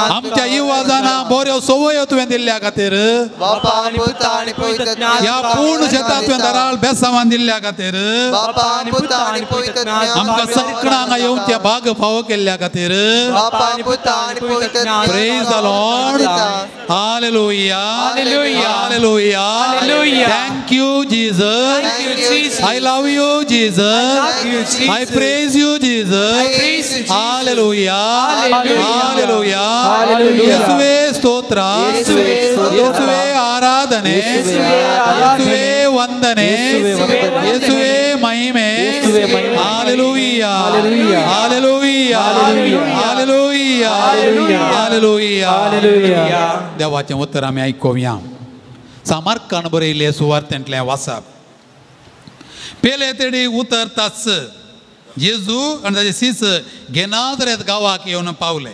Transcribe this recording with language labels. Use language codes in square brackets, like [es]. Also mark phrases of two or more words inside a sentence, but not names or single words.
[kok] आमच्या युवा जाणांक बऱ्यो संवयो तुवें दिल्ल्या खातीर बापा आनी पुता आनी पवित्र आत्म्या ह्या पूर्ण शेतां तुवें दाराळ बेसांवान दिल्ल्या खातीर बापा आनी पुता आनी पवित्र आत्म्या आमकां सगळ्यांक येवचे भाग फावो केल्ल्या खातीर बापा आनी पुता आनी पवित्र आत्म्या [en] Praise the Lord. Hallelujah. Hallelujah. Hallelujah. Hallelujah. Thank you, Jesus. Thank you, Jesus. I love you, Jesus. love you, Jesus. I praise you, Jesus. I praise you, Jesus. Hallelujah. Hallelujah. Hallelujah. Hallelujah. [kn] ಯೇಸುವೇ ಸ್ತೋತ್ರ. ಯೇಸುವೇ ಸ್ತೋತ್ರ. ಯೇಸುವೇ ಆರಾಧನೆ. ಯೇಸುವೇ ಆರಾಧನೆ. ಯೇಸುವೇ ವಂದನೆ. ಯೇಸುವೇ ವಂದನೆ. ಯೇಸುವೇ ಮಹಿಮೆ. ಯೇಸುವೇ ಮಹಿಮೆ. Hallelujah. Hallelujah. Hallelujah. Hallelujah. Hallelujah. Hallelujah. Hallelujah. Hallelujah. [kok] देवाचें उत्तर आमी आयकुया. सामार्कान बरयले सुवार्थेंतलें वाचप. पेले तेडी उतरताच जेजू आनी ताचे सीस गेनाजरेत गांवाक येवन पावले.